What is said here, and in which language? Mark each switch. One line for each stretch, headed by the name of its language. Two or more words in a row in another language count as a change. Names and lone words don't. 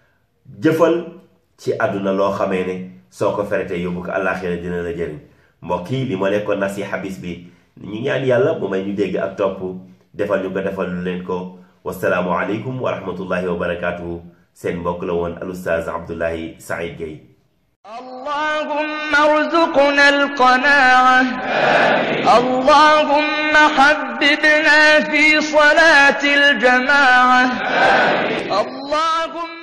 Wolof: jëfal ci àdduna loo xamee ne soo ko feretee yóbbu ko àllaaxira dina la jëriñ mbokk yi li ma nekkoon nasiha bis bi ñu ñaan yàlla mu may ñu dégg ak topp defal ñu ko defal lu leen ko
Arabic: والسلام عليكم ورحمة الله وبركاته
Wolof: seen mbokk la woon al ustaaz Abdoulaye Saïd Gueye
Arabic: اللهم ارزقنا القناعة اللهم حببنا في صلاة الجماعة اللهم